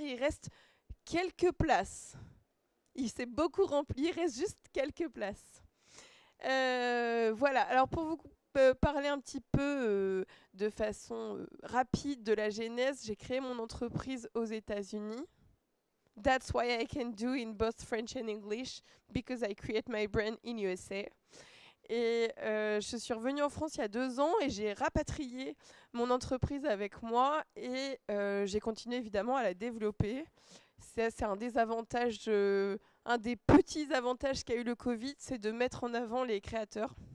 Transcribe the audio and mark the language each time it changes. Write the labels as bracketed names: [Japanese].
[French] Il reste quelques places. Il s'est beaucoup rempli, il reste juste quelques places. Voilà, alors pour vous parler un petit peu de façon rapide de la genèse, j'ai créé mon entreprise aux États-Unis. [English] That's why I can do in both French and English, because I create my brand in USA. [French] Et je suis revenue en France il y a 2 ans et j'ai rapatrié mon entreprise avec moi et j'ai continué évidemment à la développer. C'est un des avantages, un des petits avantages qu'a eu le Covid, c'est de mettre en avant les créateurs.